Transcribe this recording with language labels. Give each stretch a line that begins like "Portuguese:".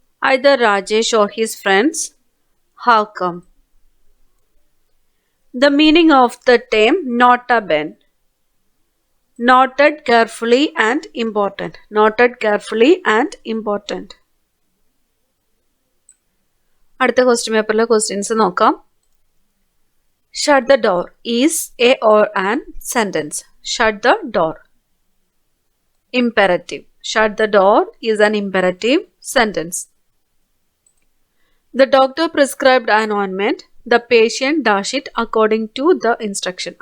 English: Either Rajesh or his friends have come. The meaning of the term nota bene. Noted carefully and important. Noted carefully and important.
Malayalam: അടുത്ത question പേപ്പറിലെ questions നോക്കാം.
English: Shut the door is a or an sentence. Shut the door. Imperative. Shut the door is an imperative sentence. The doctor prescribed an ointment. The patient dash it according to the instruction.